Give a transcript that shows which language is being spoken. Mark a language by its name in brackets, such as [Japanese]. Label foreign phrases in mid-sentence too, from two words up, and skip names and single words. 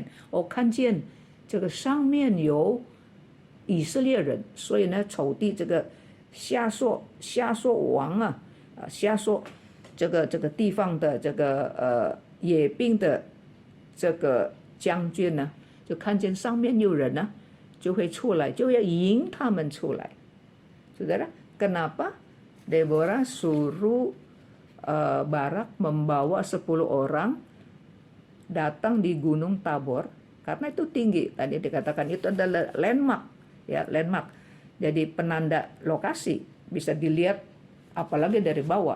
[Chinese] 我看见这个上面有以色列人，所以呢，仇敌这个夏朔王夏朔这个地方的这个野兵的这个将军呢，就看见上面有人呢，就会出来，就要引他们出来。 [Indonesian] Saudara, kenapa Deborah suruh Barak membawa 10 orang datang di Gunung Tabor? Karena itu tinggi. Tadi dikatakan itu adalah landmark, ya landmark. Jadi penanda lokasi, bisa dilihat apalagi dari bawah.